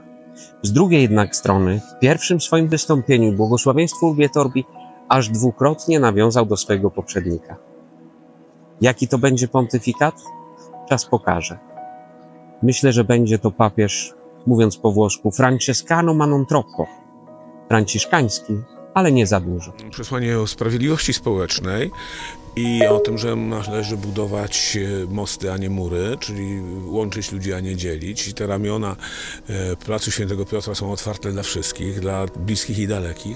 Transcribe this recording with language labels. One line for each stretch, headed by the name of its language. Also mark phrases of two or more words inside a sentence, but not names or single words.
Polish: Z drugiej jednak strony, w pierwszym swoim wystąpieniu błogosławieństwo Urbi et Orbi aż dwukrotnie nawiązał do swojego poprzednika. Jaki to będzie pontyfikat? Czas pokaże. Myślę, że będzie to papież, mówiąc po włosku,
Italian: francescano ma non troppo.
Polish: Franciszkański, ale nie za dużo. Przesłanie o sprawiedliwości społecznej i o tym, że należy budować mosty, a nie mury, czyli łączyć ludzi, a nie dzielić. I te ramiona Placu Świętego Piotra są otwarte dla wszystkich, dla bliskich i dalekich.